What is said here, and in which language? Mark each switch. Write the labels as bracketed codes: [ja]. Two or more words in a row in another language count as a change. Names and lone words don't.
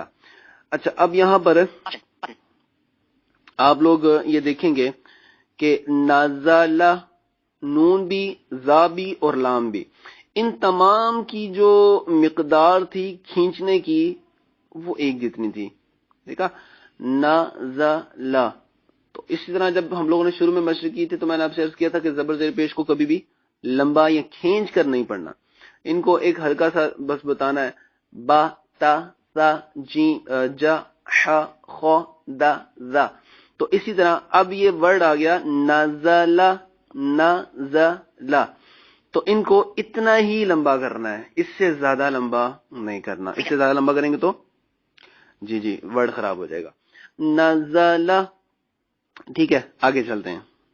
[ur] اچھا، اب یہاں پر آپ لوگ یہ دیکھیں گے کہ نازالا، نون بھی، زا بھی اور لام بھی، ان تمام کی جو مقدار تھی کھینچنے کی وہ ایک جتنی تھی، دیکھا؟ نازالا۔ تو اسی طرح جب ہم لوگوں نے شروع میں مشق کی تھی تو میں نے آپ سے عرض کیا تھا کہ زبر زیر پیش کو کبھی بھی لمبا یا کھینچ کر نہیں پڑھنا، ان کو ایک ہلکا سا بس بتانا ہے، [ar] با تا سا جی جا ح خ دا ذا۔ [ur] تو اسی طرح اب یہ ورڈ آ گیا نازلا، نازلا، تو ان کو اتنا ہی لمبا کرنا ہے، اس سے زیادہ لمبا نہیں کرنا، اس سے زیادہ لمبا کریں گے تو جی ورڈ خراب ہو جائے گا۔ نازلا، ٹھیک ہے؟ آگے چلتے ہیں۔